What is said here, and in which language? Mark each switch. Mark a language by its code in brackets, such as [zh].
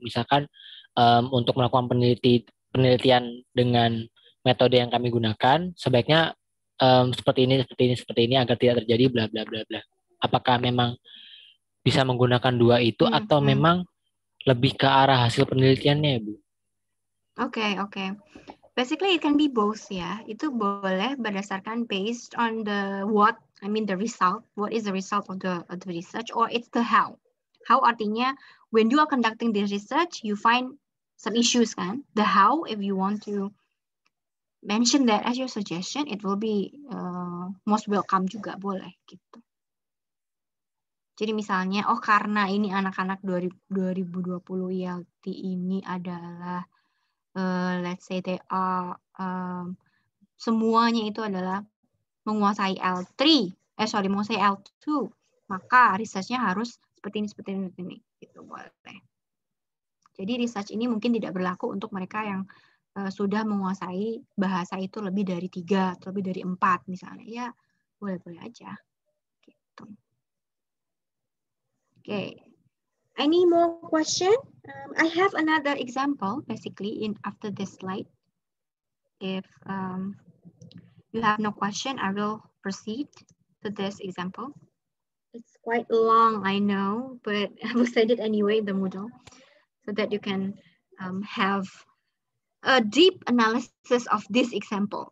[id] Misalkan untuk melakukan penelitian dengan metode yang kami gunakan, sebaiknya seperti ini agar tidak terjadi bla bla bla bla. Apakah memang bisa menggunakan dua itu atau memang lebih ke arah hasil penelitiannya, Bu? Oke. [en] Basically it can be both ya. [id] Itu boleh berdasarkan [en] based on the the result. What is the result of the research, or it's the how. How artinya when you are conducting the research, you find some issues kan. The how, if you want to mention that as your suggestion, it will be most welcome [id] juga, boleh gitu. Jadi misalnya, karena ini anak-anak 2020 ILT ini adalah, [en] let's say they are, [id] semuanya itu adalah menguasai menguasai L2, maka research-nya harus seperti ini, gitu boleh. Jadi research ini mungkin tidak berlaku untuk mereka yang sudah menguasai bahasa itu lebih dari 3 atau lebih dari 4 misalnya, ya boleh-boleh aja, gitu. [en] Okay, any more question? I have another example basically after this slide. If you have no question, I will proceed to this example. It's quite long, I know, but I will send it anyway in the Moodle so that you can have a deep analysis of this example.